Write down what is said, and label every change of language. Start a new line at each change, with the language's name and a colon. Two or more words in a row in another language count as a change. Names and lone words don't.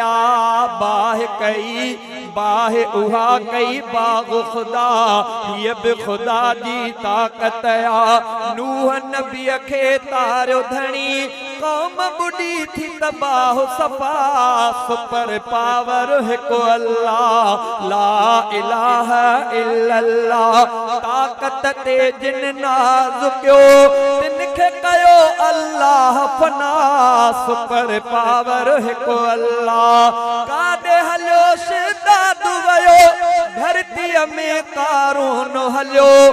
Sindhi: बाहि कई बाहि उहा कई बाग ख़ुदा, हीअ बि ख़ुदा जी ताकत आ। नूह नबीअ खे तारियो धणी, कौम बुॾी थी तबाह सफ़ा।
English: super power
Sindhi: हिकु अल्लाह।
Arabic: لا إله إلا الله,
Sindhi: ताकत ते जिन नाज़ कयो तिनखे कयो अल्लाह फना।
English: super power
Sindhi: हिकु अल्लाह। काॾे हलियो शिदाद वयो, धरतीअ में कारून हलियो।